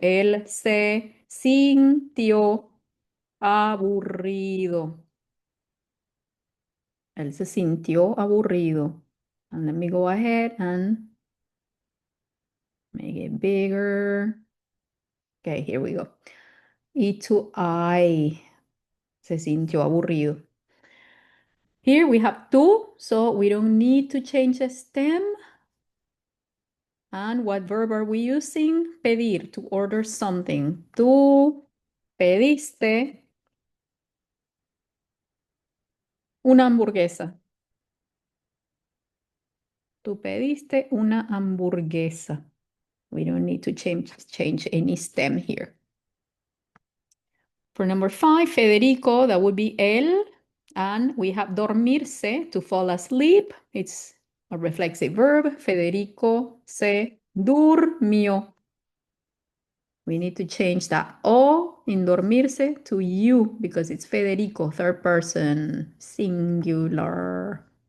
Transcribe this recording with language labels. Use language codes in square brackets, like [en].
[es] Él se sintió aburrido. Él se sintió aburrido. [en] And let me go ahead and make it bigger. Okay, here we go. E to I. [es] Se sintió aburrido. [en] Here we have tú, so we don't need to change the stem. And what verb are we using? Pedir, to order something. [es] Tú pediste una hamburguesa. Tú pediste una hamburguesa. [en] We don't need to change any stem here. For number 5, Federico, that would be él. And we have dormirse, to fall asleep. It's a reflexive verb. [es] Federico se durmió. [en] We need to change that O in dormirse to you because it's Federico, third person, singular.